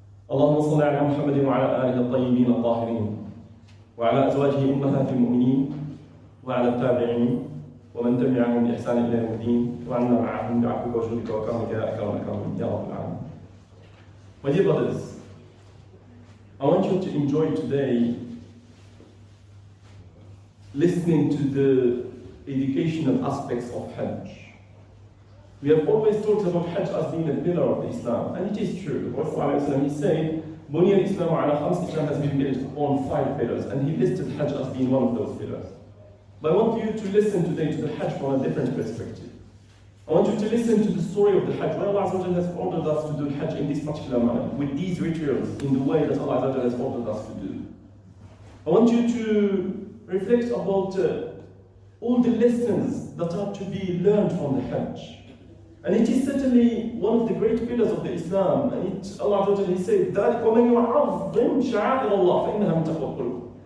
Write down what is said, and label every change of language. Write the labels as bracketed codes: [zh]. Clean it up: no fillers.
[ar] اللهم صل على محمد وعلى آله الطيبين الطاهرين وعلى أزواجه أمهات المؤمنين وعلى التابعين ومن تبعهم بإحسان إلى يوم الدين وعنا معهم بعفوك وجودك وكرمك يا أكرم الأكرمين يا رب العالمين. [en] My dear brothers, I want you to enjoy today listening to the educational aspects of Hajj. We have always talked about Hajj as being a pillar of Islam, and it is true. The Prophet ﷺ, he said, [ar] Bunya al-Islam ala khams, [en] Islam has been built upon 5 pillars, and he listed Hajj as being one of those pillars. But I want you to listen today to the Hajj from a different perspective. I want you to listen to the story of the Hajj, where Allah has ordered us to do Hajj in this particular manner, with these rituals, in the way that Allah has ordered us to do. I want you to reflect about all the lessons that are to be learned from the Hajj. And it is certainly one of the great pillars of the Islam. And Allah He said, [ar] وَمَنْ يُعَظِّمْ شَعَائِرَ اللَّهِ فَإِنَّهَا مِنْ تَقْوَى الْقُلُوبِ.